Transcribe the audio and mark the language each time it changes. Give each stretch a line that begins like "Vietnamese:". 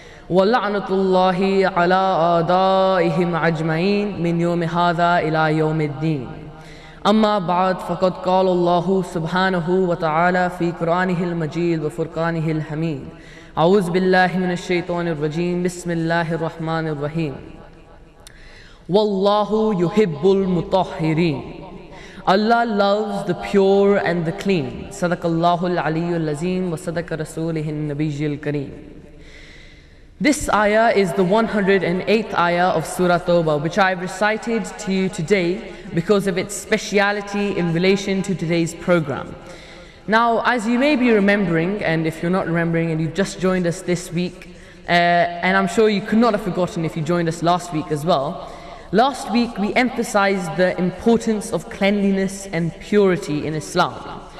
Arabic: ولعنة الله على أعدائهم أجمعين من يوم هذا إلى يوم الدين أما بعد فقد قال الله سبحانه وتعالى في قرآنه المجيد وفرقانه الحميد أعوذ بالله من الشيطان الرجيم بسم الله الرحمن الرحيم والله يحب المطهرين
English: Allah loves the pure and the clean.
Arabic: صدق الله العلي العظيم وصدق رسوله النبي الكريم.
English: This ayah is the 108th ayah of Surah Tawbah, which I have recited to you today because of its speciality in relation to today's program. Now, as you may be remembering, and if you're not remembering and you've just joined us this week, and I'm sure you could not have forgotten if you joined us last week as well, last week we emphasized the importance of cleanliness and purity in Islam.